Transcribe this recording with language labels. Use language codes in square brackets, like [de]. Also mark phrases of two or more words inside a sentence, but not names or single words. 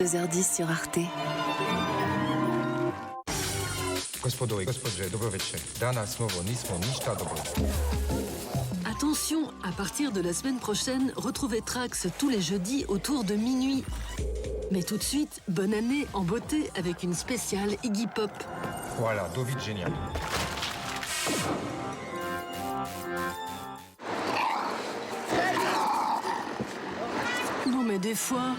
[fr] 2h10 sur Arte. [hr] Gospodo i gospođe, dobro večer. Danas novo nismo ništa dobro. [fr] Attention, à partir de la semaine prochaine, retrouvez Trax tous les jeudis autour de minuit. Mais tout de suite, bonne année en beauté avec une spéciale Iggy Pop. [hr] Voilà, doviđenja. [fr] Non mais des fois...